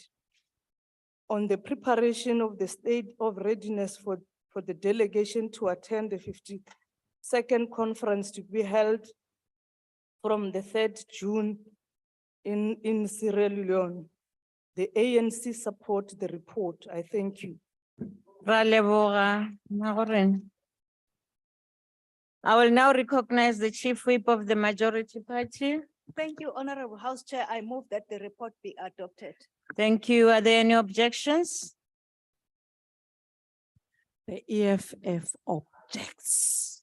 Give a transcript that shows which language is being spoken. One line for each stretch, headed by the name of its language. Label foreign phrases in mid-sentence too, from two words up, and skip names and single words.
English: On the preparation of the state of readiness for the delegation to attend the 52nd conference to be held from the 3rd June in Sierra Leone. The ANC support the report. I thank you.
Tswana: Ra leboga, Magorena.
English: I will now recognize the Chief Whip of the Majority Party. Thank you, Honorable House Chair. I move that the report be adopted. Thank you. Are there any objections? The EFF objects.